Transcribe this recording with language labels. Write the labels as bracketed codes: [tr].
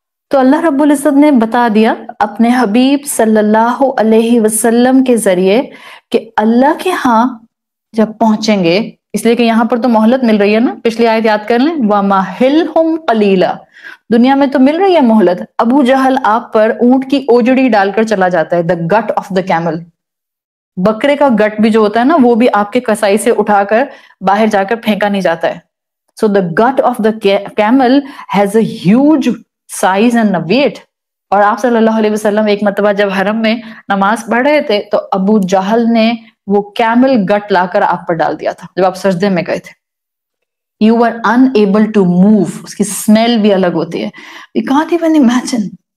[ur] تو اللہ رب العزت نے بتا دیا اپنے حبیب صلی اللہ علیہ وسلم کے ذریعے کہ اللہ کے ہاں جب پہنچیں گے، اس لیے کہ یہاں پر تو مہلت مل رہی ہے نا، پچھلی آیت یاد کر لیں، [ar] وَمَهِلْهُمْ قَلِيلًا، [ur] دنیا میں تو مل رہی ہے مہلت. ابو جہل آپ پر اونٹ کی اوجڑی ڈال کر چلا جاتا ہے، [en] the gut of the camel، [ur] بکرے کا گٹ بھی جو ہوتا ہے نا وہ بھی آپ کے کسائی سے اٹھا کر باہر جا کر پھینکا نہیں جاتا ہے. [en] So the gut of the camel has a huge size and a weight. [ur] اور آپ صلی اللہ علیہ وسلم ایک مرتبہ جب حرم میں نماز پڑھ رہے تھے تو ابو جہل نے وہ کیمل گٹ لا کر آپ پر ڈال دیا تھا جب آپ سجدے میں گئے تھے. [en] You were unable to move. [ur] اس کی smell بھی الگ ہوتی ہے. [en] We can't even imagine.